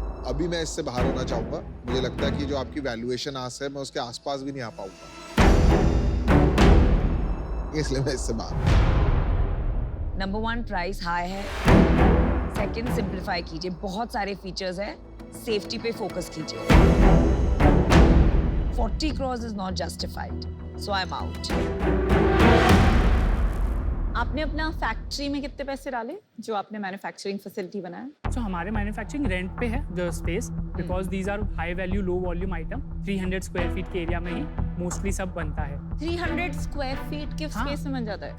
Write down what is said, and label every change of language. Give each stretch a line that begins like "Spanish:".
Hindi: अभी मैं इससे बाहर होना चाहूंगा। मुझे लगता है कि जो आपकी वैल्यूएशन आस है, मैं उसके आसपास भी नहीं आ पाऊंगा, इसलिए मैं इससे बाहर। नंबर 1 प्राइस हाई है, सेकंड सिंप्लीफाई कीजिए, बहुत सारे फीचर्स हैं, सेफ्टी पे फोकस कीजिए।
English: 40 crores is not justified, so I'm out.
Hindi: आपने अपना फैक्ट्री में कितने पैसे डाले जो आपने मैन्युफैक्चरिंग फैसिलिटी बनाया?
English: So हमारे manufacturing rent पे है the space, because these are high value low volume item.
Hindi: 300 square feet के एरिया में ही मोस्टली सब बनता है। 300 स्क्वायर फीट के हाँ। स्पेस में बन जाता है?